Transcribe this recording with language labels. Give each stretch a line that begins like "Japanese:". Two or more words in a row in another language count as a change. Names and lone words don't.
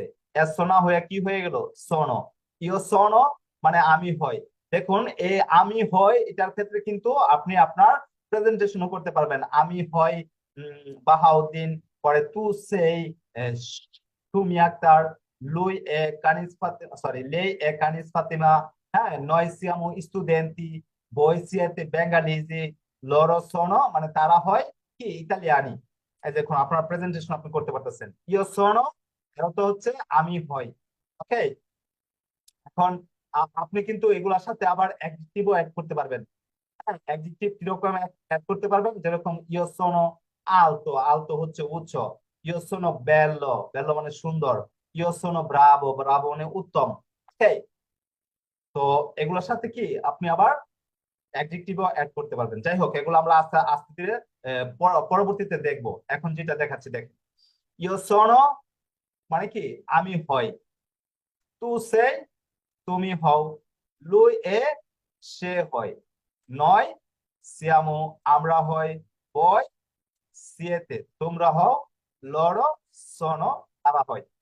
Bangla: এস সোনা হয়ে কি হয়ে গেল? সোনো।
Italian: io sono
Bangla: মানে আমি হয়। দেখুন, এই আমি হয় এটার ক্ষেত্রে কিন্তু আপনি আপনার প্রেজেন্টেশনও করতে পারবেন। আমি হয় বাহাউদ্দিন, পরে
Italian: tu sei
Bangla: তুমি আক্তার,
Italian: lui è
Bangla: কানিস ফাতিমা, সরি
Italian: lei è
Bangla: কানিস ফাতিমা, হ্যাঁ
Italian: noi siamo studenti, voi siete bengalesi, loro sono
Bangla: মানে তারা হয় কি ইতালিয়ানি। এই দেখুন আপনার প্রেজেন্টেশন আপনি করতে পারতেছেন।
Italian: io sono
Bangla: এর অর্থ হচ্ছে আমি হই। ওকে, এখন আপনি কিন্তু এগুলোর সাথে আবার
English: adjective add
Bangla: করতে পারবেন। অ্যাডজেক্টিভ কিরকম অ্যাড করতে পারবেন? যেরকম
Italian: io sono alto,
Bangla: alto হচ্ছে উচ্চ।
Italian: io sono bello,
Bangla: bello মানে সুন্দর।
Italian: io sono bravo,
Bangla: bravo মানে উত্তম। ওকে, তো এগুলোর সাথে কি আপনি আবার
English: adjective add
Bangla: করতে পারবেন। যাই হোক, এগুলো আমরা আস্তে আস্তে ধীরে পরবর্তীতে দেখবো। এখন যেটা দেখাচ্ছি দেখেন,
Italian: io sono
Bangla: মানে কি আমি হই,
Italian: tu sei
Bangla: তুমি হও,
Italian: lui è
Bangla: সে হয়,
Italian: noi siamo
Bangla: আমরা হই,
Italian: voi siete
Bangla: তোমরা হও,
Italian: loro sono
Bangla: তারা হয়।